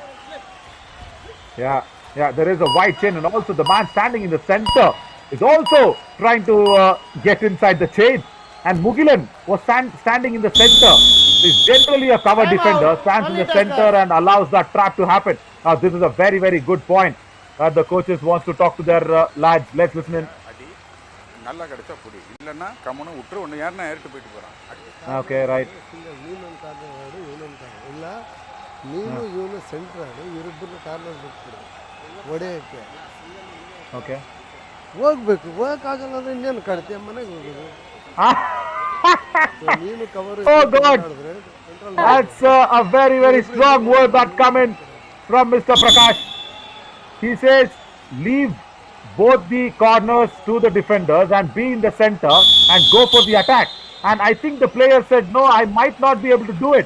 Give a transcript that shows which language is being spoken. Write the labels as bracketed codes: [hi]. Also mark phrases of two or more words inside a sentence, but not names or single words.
[en] Yeah, there is a wide chain, and also the man standing in the center is also trying to get inside the chain. And Mugilan was standing in the center. He's generally a cover Time defender, out. stands in the Only center Tuskers. and allows that trap to happen. Now, this is a very, very good point that the coaches wants to talk to their lads. Let's listen in. [ta] அடி நல்லா கிடைச்சா புடி இல்லைன்னா கம்முன்னு விட்டுரு ஒன்று யாருன்னா ஏறிட்டு போயிட்டு போகிறான் [en] Okay, right. union corner [kn] ಆಡು [en] union corner [kn] ಇಲ್ಲ ನೀನು ಇವನು ಸೆಂಟ್ರ್ ಆಡು ಇವರಿಬ್ಬರನ್ನ ಕಾರ್ನರ್ ಬಿಟ್ಬಿಡು ಹೊಡೆಯೋಕ್ಕೆ [en] Okay. [kn] ಹೋಗ್ಬೇಕು ಹೋಗೋಕ್ಕಾಗಲ್ಲ ಅಂದ್ರೆ ಇನ್ನೇನು ಕಾಡ್ತೀಯ ಮನೆಗೆ ಹೋಗೋದು ನೀನು ಕವರ್ [en] Oh God, that's a very, very strong word that coming from Mr. Prakash. He says, leave both the corners to the defenders and be in the center and go for the attack. And I think the player said, no, I might not be able to do it.